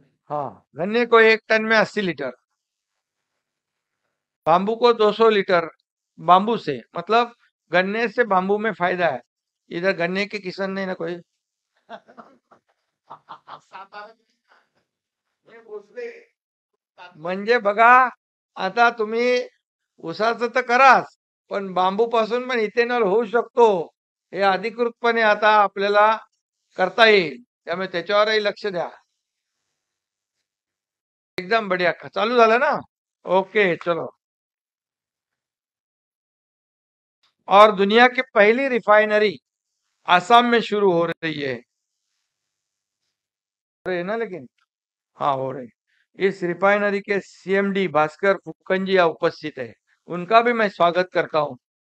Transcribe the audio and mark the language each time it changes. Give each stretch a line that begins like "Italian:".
Hindi: हाँ, गन्ने को 1 टन में 80 लीटर, बाम्बू को 200 लीटर। बाम्बू से मतलब गन्ने से बाम्बू में फायदा है। इधर गन्ने के किसान नहीं ना कोई।
Marathi: म्हणजे बघा, आता तुम्ही ऊसाचं तर कराच, पण बांबू पासून पण इथेनॉल होऊ शकतो, हे अधिकृतपणे आता आपल्याला करता येईल, त्यामुळे त्याच्यावरही लक्ष द्या।
Hindi: एकदम बढ़िया,
Marathi: चालू झालं ना?
Hindi: ओके, चलो। और दुनिया की पहली रिफाइनरी आसाम में शुरू हो रही है। हो रही है ना, लेकिन हाँ, हो रही। इस रिफाइनरी के सीएमडी भास्कर फुकंजिया उपस्थित है, उनका भी मैं स्वागत करता हूँ।